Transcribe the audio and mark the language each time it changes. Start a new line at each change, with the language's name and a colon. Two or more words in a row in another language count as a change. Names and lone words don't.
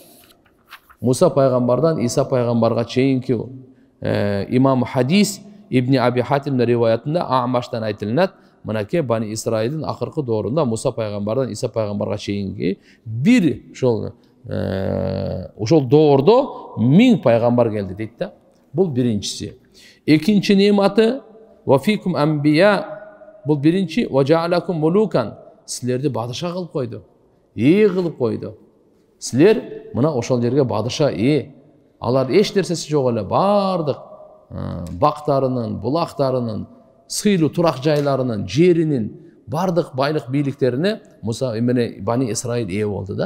Kyrgyz: Муса пайгамбардан Иса пайгамбарга чейинки имам хадис Ибн Аби Хатимдин риваятында Амаштан айтылат, мынакей Бани Исраилдин акыркы доорунда Муса пайгамбардан Иса пайгамбарга чейинки бир ошол доордо 1000 пайгамбар келди дейт да. Бул биринчиси. Экинчи неаматы
Arabic: وفيكم أنبياء.
Kyrgyz: Бул биринчи
Arabic: وجعلكم ملوكا.
Kyrgyz: Силерди бадыша кылып койду. Кылып койду. Силер мына ошол жерге бадыша алар эч нерсеси жок эле, бардык бактарынын, булактарынын, сыйлуу турак жайларынын, жеринин бардык байлык бийликтерине Муса менен Бани Исраил болду да.